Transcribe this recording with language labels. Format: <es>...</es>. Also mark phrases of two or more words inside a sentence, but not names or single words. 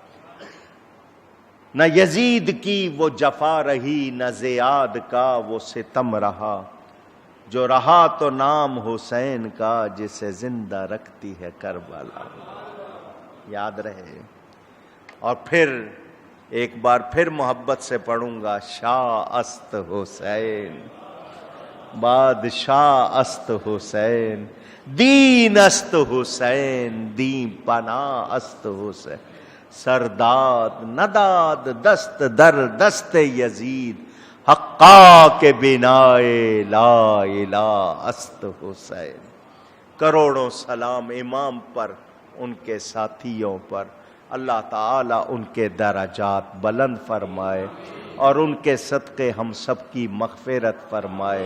<ur>نہ یزید کی وہ جفا رہی، نہ زیاد کا وہ ستم رہا، جو رہا تو نام حسین کا، جسے زندہ رکھتی ہے کربلا۔ یاد رہے۔ اور پھر ایک بار پھر محبت سے پڑھوں گا،</ur> <fa>شاہ است حسین، بادشاہ است حسین، دین است حسین، دین پناہ است حسین، سرداد نداد دست در دست یزید، حقا کے بنائے</fa> <ar>لا الہ</ar> <fa>است حسین۔</fa> <ur>کروڑوں سلام امام پر، ان کے ساتھیوں پر، اللہ تعالی ان کے درجات بلند فرمائے اور ان کے صدقے ہم سب کی مغفرت فرمائے۔</ur>